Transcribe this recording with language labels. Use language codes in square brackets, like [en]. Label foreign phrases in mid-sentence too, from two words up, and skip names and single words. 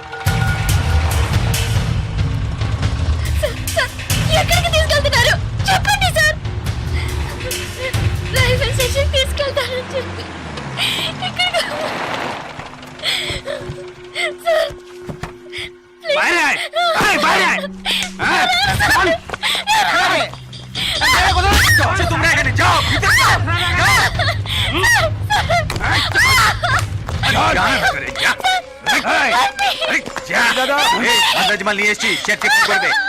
[te] సార్, సార్, ఎక్కడికి తీసుకెళ్తున్నారు చెప్పండి సార్. [en] railway station [te] తీసుకెళ్తానని చెప్పి ఇక్కడికి- సార్ ప్లీజ్. [bn] বাইরে আয়, আয়, বাইরে আয়। হ্যাঁ, চল। আচ্ছা, তোমরা এখানে যাও, ভিতরে যাও। মাল নিয়ে এসছি, চেক করবে।